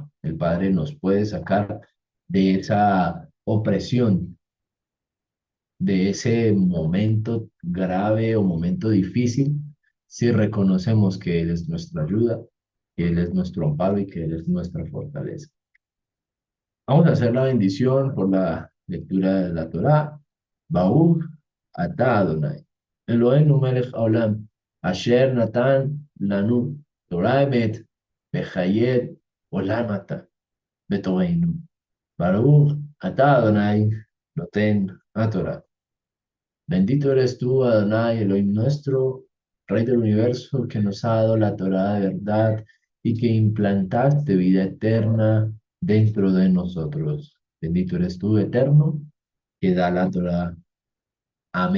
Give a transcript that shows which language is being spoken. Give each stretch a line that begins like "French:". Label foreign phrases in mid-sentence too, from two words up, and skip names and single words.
Spanish: El Padre nos puede sacar de esa opresión, de ese momento grave o momento difícil, si reconocemos que Él es nuestra ayuda, que Él es nuestro amparo y que Él es nuestra fortaleza. Vamos a hacer la bendición por la lectura de la Torá.
Hebrew: ברוך אתה אדוני. אלוהינו מלך העולם אשר נתן לנו תורה אמת וחיי עולם נטע בתוכנו. ברוך אתה אדוני נותן התורה.
Spanish: Bendito eres tú, Adonai, Elohim nuestro, Rey del universo, que nos ha dado la Torá de verdad y que implantaste vida eterna dentro de nosotros. Bendito eres tú, eterno, que da la Torá.